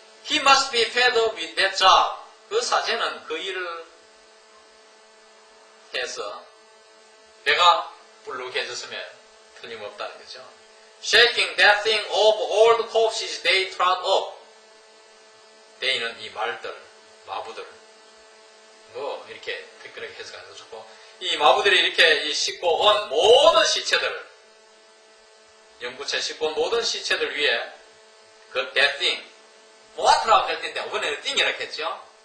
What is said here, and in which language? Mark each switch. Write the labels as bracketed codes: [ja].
[en] He must be fed up with that job. [ko] 그 사제는 그 일을 해서 배가 불룩해졌으면 틀림없다는 거죠. [en] Shaking that thing off all the corpses they trod up. [ko] they는 이 말들, 마부들. 뭐 이렇게 그렇게 해석하는 것도 좋고 이 마부들이 이렇게 싣고 온 모든 시체들 연구체 싣고 온 모든 시체들 위에 그 [en] that thing [ko] 뭐하더라고 할 텐데 이번에는 띵이라고 했죠.